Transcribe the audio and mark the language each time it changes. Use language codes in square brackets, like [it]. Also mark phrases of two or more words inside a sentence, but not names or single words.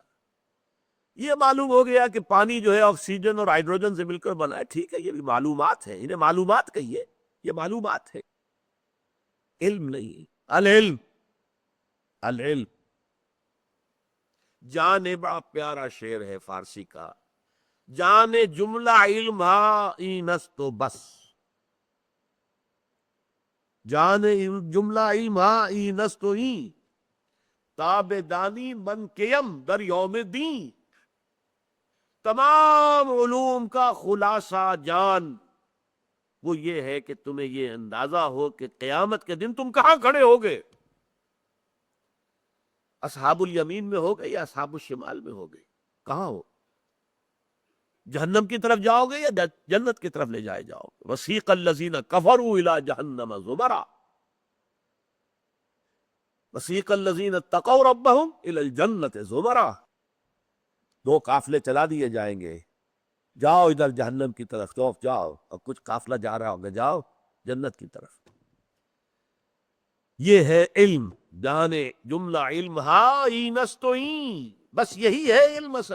[ur] یہ معلوم ہو گیا کہ پانی جو ہے آکسیجن اور ہائیڈروجن سے مل کر بنا ہے، ٹھیک ہے، یہ بھی معلومات ہیں، انہیں معلومات کہیے، یہ معلومات ہے، علم نہیں۔ [ar] العلم، العلم، [ur] جان بڑا پیارا شعر ہے فارسی کا، [fa] جان جملہ علم ہا این است تو بس، جان جملہ علم ہا این است تو این، تاب دانی من کیم در یوم دین، [ur] تمام علوم کا خلاصہ جان وہ یہ ہے کہ تمہیں یہ اندازہ ہو کہ قیامت کے دن تم کہاں کھڑے ہوگے، [ar] اصحاب الیمین [ur] میں ہوگے یا [ar] اصحاب الشمال [ur] میں ہوگے، کہاں ہو؟ جہنم کی طرف جاؤ گے یا جنت کی طرف لے جائے جاؤ گے؟ [ar] وسیق الذین کفروا الی جہنم زمرا وسیق الذین اتقوا ربهم الی الجنۃ زمرا، [ur] دو قافلے چلا دیے جائیں گے، جاؤ ادھر جہنم کی طرف جاؤ، اور کچھ قافلہ جا رہا ہوگا جاؤ جنت کی طرف۔ یہ ہے علم، [fa] جانے جملہ علم اینستوئیں، [ur] بس یہی ہے علم اصل۔